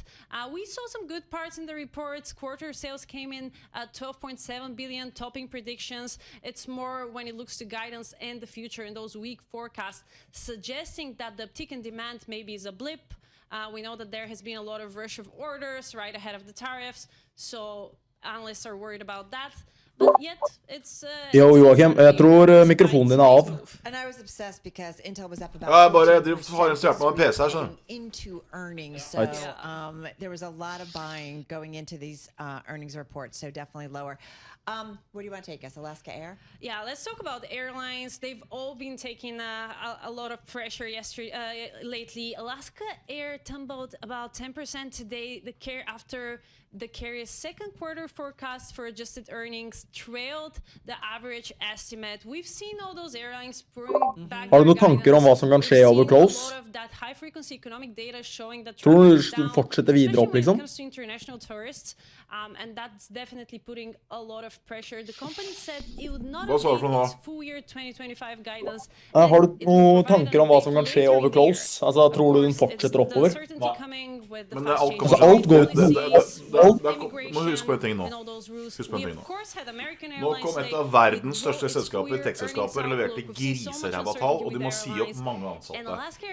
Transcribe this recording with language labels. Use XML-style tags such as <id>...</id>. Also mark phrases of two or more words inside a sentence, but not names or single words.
<en>We saw some good parts in the reports. Quarter sales came in at 12.7 billion, topping predictions. It's more when it looks to guidance and the future and those weak forecasts, suggesting that the uptick in demand maybe is a blip. We know that there has been a lot of rush of orders right ahead of the tariffs, so analysts are worried about that. But yet, it's</en> <no>Jo, Joachim, jeg tror mikrofonen din av.</no> <en>And I was obsessed because Intel was up about</en> <no>Ja, bare jeg har installert meg en PC her, skjønner du.</no> <en>Into earnings, so there was a lot of buying going into these earnings reports, so definitely lower. Where do you want to take us? Alaska Air? Yeah, let's talk about airlines. They've all been taking a lot of pressure lately. Alaska Air tumbled about 10% today. After the carrier's second quarter forecast for adjusted earnings trailed the average estimate. We've seen all those airlines bring back.</en> <no>Har du noen tanker om hva som kan skje over close? Tror du fortsetter videre opp, liksom?</no> <en>And that's definitely putting a lot of pressure. The company said it would not update its full year 2025 guidance.</en> <no>Har du noen tanker om hva som kan skje over close? Altså, tror du den fortsetter oppover? Men alt går må huske på en ting nå. Nå kom et av verdens største selskaper, tech-selskaper, leverte griseræva tall, og de må si opp mange ansatte.</no>